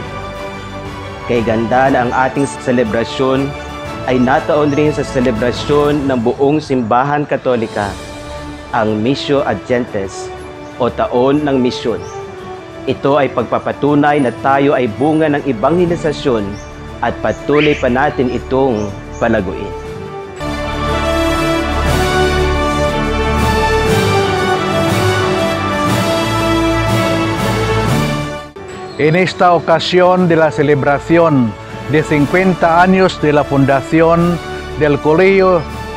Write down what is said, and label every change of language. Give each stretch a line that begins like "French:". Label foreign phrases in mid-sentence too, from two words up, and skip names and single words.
Filipino: Kay ganda na ang ating selebrasyon ay nataon rin sa selebrasyon ng buong simbahan Katolika, ang Missio ad Gentes o Taon ng Misyon. Ito ay pagpapatunay na tayo ay bunga ng ebanghelisasyon at patuloy pa natin itong palaguin.
Spanish: En esta ocasión de la celebración de 50 años de la fundación del Colegio de